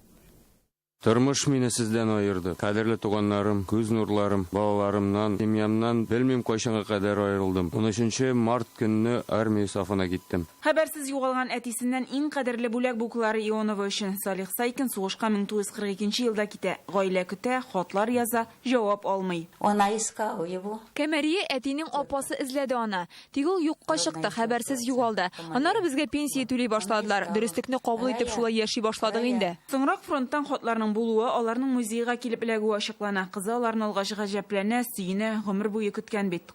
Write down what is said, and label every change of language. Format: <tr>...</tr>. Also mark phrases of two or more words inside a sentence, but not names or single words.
<tt>Тормыш мине сездән айырды. Кадерле туганнарым, күз нурларым, балаларымнан, семьямнан белмим кайчанга кадәр аерылдым. 13 март көнне армия сафына киттем. Хәбәрсез югалган әтисеннән иң кадерле бүләк буклары Ионова өчен Салих Сайкин сугышка 1942 елда китә. Гаилә көтә, хатлар яза, җавап алмый.</tt> <ru>Она искала его.</ru> <tt>Кәмәрия әтинең апасы эзләде аны. Тик ул юкка чыкты, хәбәрсез югалды. Аннары безгә пенсия түли башладылар. Дөреслекне кабул итеп шулай яши башладык инде. Соңрак фронттан хатларның булуы, аларның музейга килеп эләгүе ачыклана. Кызы аларны алгач гаҗәпләнә, сөенә, гомер буе көткән бит.</tt>